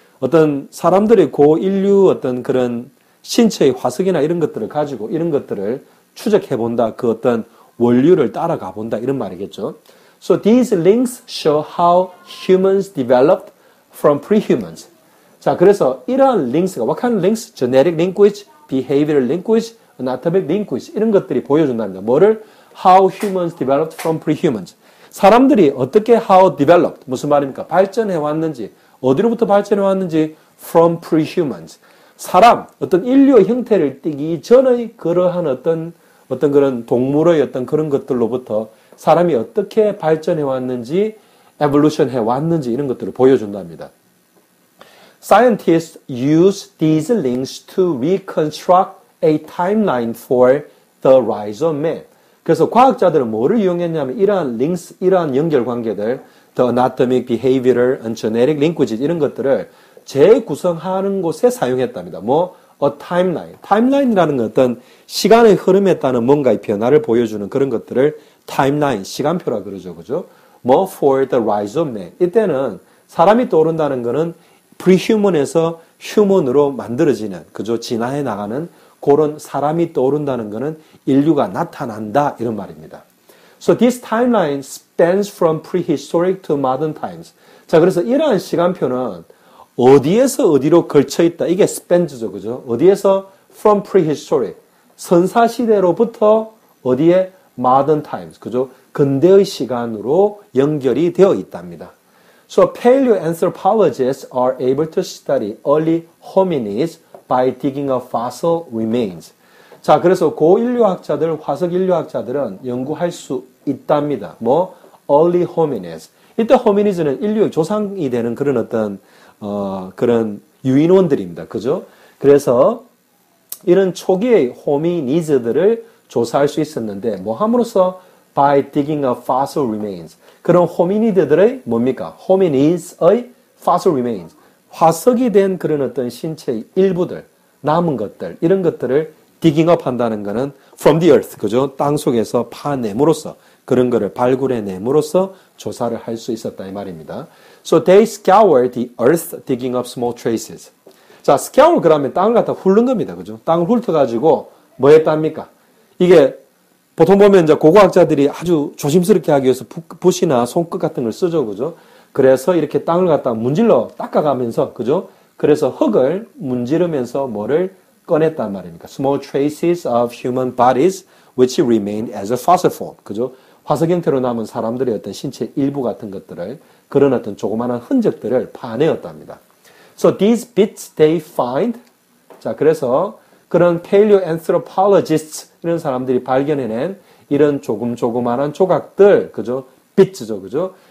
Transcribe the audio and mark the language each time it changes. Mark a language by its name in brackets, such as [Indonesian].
[Korean] 어떤 사람들의 고인류 어떤 그런 신체의 화석이나 이런 것들을 가지고 이런 것들을 추적해 본다. 그 어떤 원류를 따라가 본다. 이런 말이겠죠. [English] So these links show how humans developed from pre-humans. [Korean] 자, 그래서 이러한 links가 [English] what kind of links? genetic linkage, behavioral linkage, anatomic linkage [Korean] 이런 것들이 보여준답니다. 뭐를? [English] how humans developed from pre-humans. [Korean] 사람들이 어떻게 [English] how developed [Korean] 무슨 말입니까? 발전해 왔는지 어디로부터 발전해 왔는지 [English] from pre-humans. [Korean] 사람, 어떤 인류의 형태를 띠기 전의 그러한 어떤 그런 동물의 어떤 그런 것들로부터 사람이 어떻게 발전해 왔는지, evolution 해 왔는지 이런 것들을 보여준답니다. [English] Scientists use these links to reconstruct a timeline for the rise of man. [Korean] 그래서 과학자들은 뭐를 이용했냐면 이러한 links, 이러한 연결관계들, [English] the anatomic, behavioral, and genetic linkages [Korean] 이런 것들을 재구성하는 곳에 사용했답니다. 뭐? [English] a timeline. [Korean] timeline이라는 건 어떤 시간의 흐름에 따른 뭔가의 변화를 보여주는 그런 것들을 timeline, 시간표라 그러죠. 그죠? 뭐? [English] for the rise of man. [Korean] 이때는 사람이 떠오른다는 거는 pre-human에서 human으로 만들어지는, 그죠? 진화해 나가는 그런 사람이 떠오른다는 것은 인류가 나타난다 이런 말입니다. [English] So this timeline spans from prehistoric to modern times. [Korean] 자, 그래서 이러한 시간표는 어디에서 어디로 걸쳐 있다. 이게 spans죠, 그죠? 어디에서 [English] from prehistoric [Korean] 선사시대로부터 어디에 [English] modern times, [Korean] 그죠? 근대의 시간으로 연결이 되어 있답니다. [English] So paleoanthropologists are able to study early hominids by digging up fossil remains. [Korean] 자, 그래서 고인류학자들, 화석 인류학자들은 연구할 수 있답니다. 뭐 [English] early hominids. [Korean] 이때 hominids는 인류의 조상이 되는 그런 어떤 그런 유인원들입니다. 그죠? 그래서 이런 초기의 hominids들을 조사할 수 있었는데 뭐 함으로써 [English] by digging up fossil remains. [Korean] 그런 호미니드들의 뭡니까? [English] hominids의 fossil remains. [Korean] 화석이 된 그런 어떤 신체의 일부들, 남은 것들, 이런 것들을 digging up 한다는 것은 [English] from the earth, [Korean] 그죠? 땅 속에서 파냄으로써 그런 거를 발굴해냄으로써 조사를 할 수 있었다 이 말입니다. So they scoured the earth digging up small traces. 자, scour 그러면 땅을 갖다 훑는 겁니다. 그죠? 땅을 훑어가지고 뭐 했답니까? 이게 보통 보면 이제 고고학자들이 아주 조심스럽게 하기 위해서 붓이나 손끝 같은 걸 쓰죠. 그죠? 그래서 이렇게 땅을 갖다 문질러 닦아가면서, 그죠? 그래서 흙을 문지르면서 뭐를 꺼냈단 말입니까? [English] Small traces of human bodies which remained as a fossil form. [Korean] 그죠? 화석 형태로 남은 사람들의 어떤 신체 일부 같은 것들을, 그런 어떤 조그마한 흔적들을 파내었답니다. [English] So these bits they find. [Korean] 자, 그래서 그런 paleoanthropologists 이런 사람들이 발견해낸 이런 조그만한 조각들, 그죠? bits죠, 그죠?